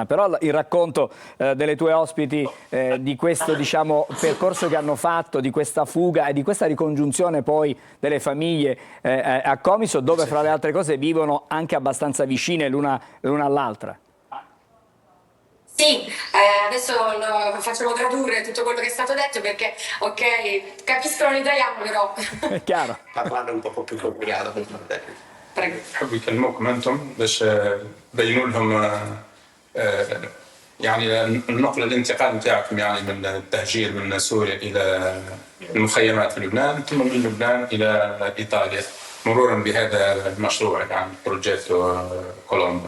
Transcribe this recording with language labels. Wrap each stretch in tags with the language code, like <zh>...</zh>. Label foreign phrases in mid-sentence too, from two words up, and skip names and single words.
<it>Però il racconto delle tue ospiti di questo, diciamo, percorso che hanno fatto, di questa fuga e di questa ricongiunzione poi delle famiglie a Comiso, dove fra le altre cose vivono anche abbastanza vicine l'una all'altra. Sì, adesso facciamo tradurre tutto quello che è stato detto perché, ok, capiscono l'italiano però. È chiaro. Parlare un po' più complicato. Prego.</it> <ar>نحب يكلموكم انتم باش تبينوا لهم يعني النقله الانتقال نتاعكم يعني من التهجير من سوريا الى المخيمات في لبنان ثم من لبنان الى ايطاليا مرورا بهذا المشروع يعني بروجيتو كولومبا.</ar>